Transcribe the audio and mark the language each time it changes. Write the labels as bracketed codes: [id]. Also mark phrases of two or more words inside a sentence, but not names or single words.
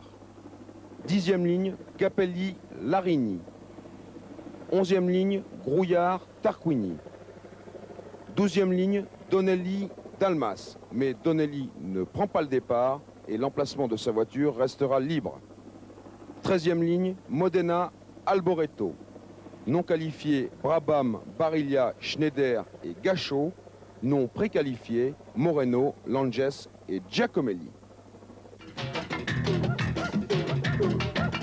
[fr] Dixième ligne, Capelli, Larini. Onzième ligne, Grouillard, Tarquini. Douzième ligne, Donelli, Dalmas. Mais Donelli ne prend pas le départ et l'emplacement de sa voiture restera libre. 13e ligne, Modena, Alboreto. Non qualifiés, Brabham, Barilla, Schneider et Gachot. Non préqualifiés, Moreno, Langes et Giacomelli.